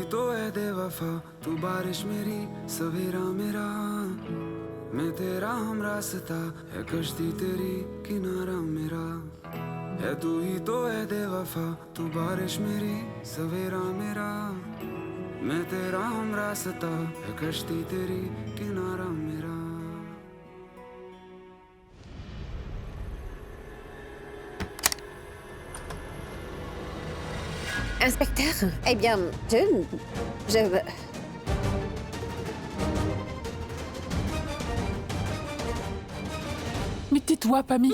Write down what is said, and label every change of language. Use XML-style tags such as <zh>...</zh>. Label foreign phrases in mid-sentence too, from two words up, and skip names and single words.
<hi>तो है बेवफा तू बारिश मेरी सवेरा मेरा मैं तेरा हम रास्ता है कश्ती तेरी किनारा मेरा है तू ही तो है बेवफा तू बारिश मेरी सवेरा मेरा मैं तेरा हम रास्ता है कश्ती तेरी किनारा मेरा</hi> <fr>Inspecteur, eh bien, je... Mais tais-toi, Pammy.</fr>